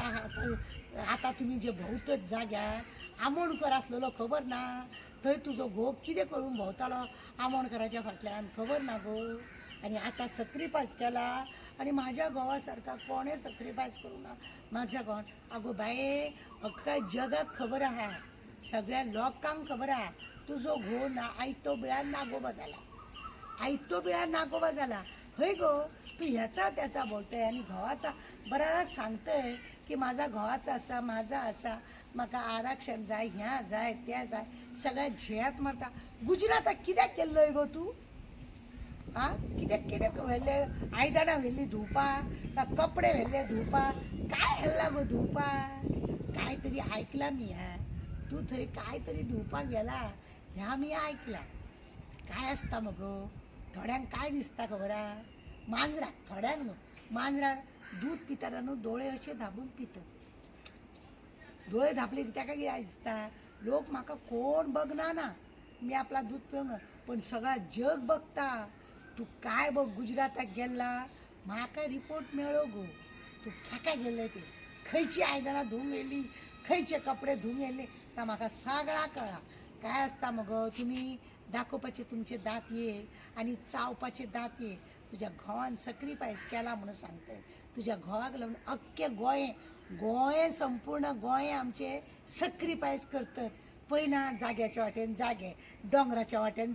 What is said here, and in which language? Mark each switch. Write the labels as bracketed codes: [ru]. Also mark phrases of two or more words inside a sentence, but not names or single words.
[kok] आता तुम्ही जे भोंवतत जाग्यार आमोणकर आसलेलो खबर ना थंय तुजो घोव कितें करून भोंवतालो आमोणकराच्या फाटल्यान खबर ना गो आनी आतां सॅक्रिफायस केला आनी म्हाज्या घोवा सारका कोणें सॅक्रिफायस करूं ना म्हाज्या घोवान आगो बाये अख्ख्या जगाक खबर आहा सगळ्या लोकांक खबर आहा तुजो घोव ना आयतो बिळार नागोबा जाला आयतो बिळार नागोबा जाला हय गो तू ह्याचा त्याचा बोलतय आणि घोवाचा बरा सांगतय की माझा घोवाचा असा माझा असा म्हाका आरक्षण जाय ह्या जाय त्या जाय सगळ्या झेयात मारता गुजराताक कित्याक केल्लोय गो तू आ कित्याक कित्याक व्हेल्ले आयदनां व्हेल्ली धुवपा का कपडे व्हेल्ले धुवपा काय हेल्ला गो धुवपा काय तरी आयकला मी हा तू थंय काय तरी धुवपाक गेला ह्या मी ऐकला काय असता मगो थोड्यांक काय दिसता खबर हा मांजराक थोड्यांक न्हू मांजराक दूध पिताना न्हू दोळे अशे धांपून पितात दोळे धांपले की ताका कितें दिसता लोक म्हाका कोण बघना ना मी आपला दूध पिवना पण सगळा जग बघता तू काय बघ गुजराताक गेला म्हाका रिपोर्ट मेळ्ळो गो तू खेका गेले ते खंयची आयदनां धुवूंक येयली खंयचे कपडे धुवूंक येयले ता म्हाका सगळा कळ्ळा काय आसता मगो तुमी दाखोवपाचे तुमचे दांत ये आनी चावपाचे दांत ये तुझ्या घोवान सॅक्रिफायस केला म्हणून सांगतय तुझ्या घोवाक लागून अख्खें गोंय संपूर्ण गोंय आमचे सॅक्रिफायस करतात पयना जाग्याच्या वाटेन जागे डोंगराच्या वाटेन